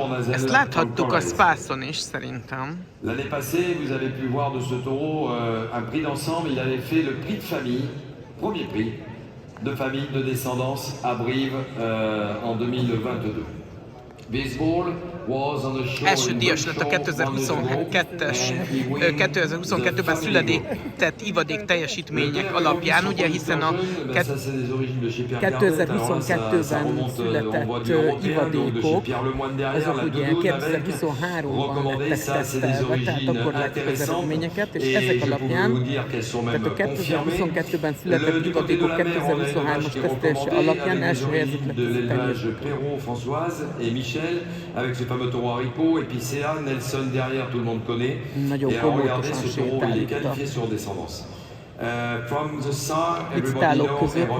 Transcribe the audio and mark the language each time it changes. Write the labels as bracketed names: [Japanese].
[Hungarian] Ezt láthattuk a Spászon is szerintem. [French] L'année passée, vous avez pu voir de ce taureau un prix d'ensemble. Il avait fait le prix de famille, premier prix de famille de descendance à Brive en 2022. Baseball [Hungarian] első díjas lett a 2022-ben született ivadék teljesítmények alapján, ugye, hiszen a 2022-ben született ivadékok, azok ugye 2023-ban lettek tesztelve, tehát akkor látjuk az eredményeket, és ezek alapján, tehát a 2022-ben született ivadékok 2023-as tesztelése alapján első helyezett lett az teljesítmény. [French] Françoise et Michel avec ce fameux taureau haricot et puis Céa, Nelson derrière, tout le monde connaît. Et regardez ce taureau, il est qualifié sur descendance. [English] From the start, everybody knows